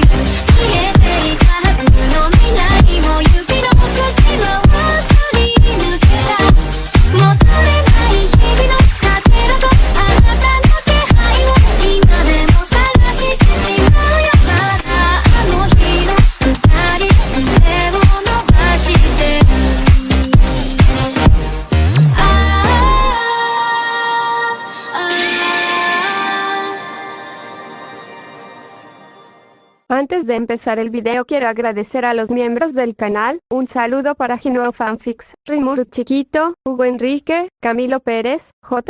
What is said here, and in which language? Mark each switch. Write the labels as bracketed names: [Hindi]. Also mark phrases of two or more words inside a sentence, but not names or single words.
[Japanese] 消えていたはずの未来も指の隙間をすり抜けた。戻れない日々のかけらとあなたの気配を今でも探してしまうよ。まだあの日の二人手を伸ばしてる。 [Spanish] Antes de empezar el video quiero agradecer a los miembros del canal. Un saludo para Gino Fanfics, Rimuru Chiquito, Hugo Enrique, Camilo Pérez, J.